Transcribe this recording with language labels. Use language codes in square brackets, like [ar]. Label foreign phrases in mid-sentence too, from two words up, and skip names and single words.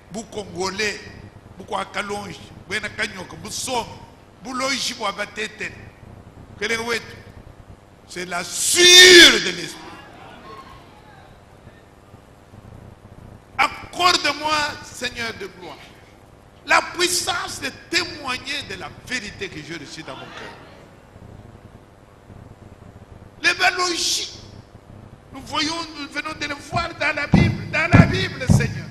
[fr] bu Congolais, bu Kwakalonge, bu Nakanyoko, bu Som, bu Loïchi, bu Abatete. C'est la sueur de l'esprit. Accorde-moi, Seigneur de gloire, la puissance de témoigner de la vérité que j'ai reçue dans mon cœur. Les logiques, nous venons de le voir dans la Bible, Seigneur.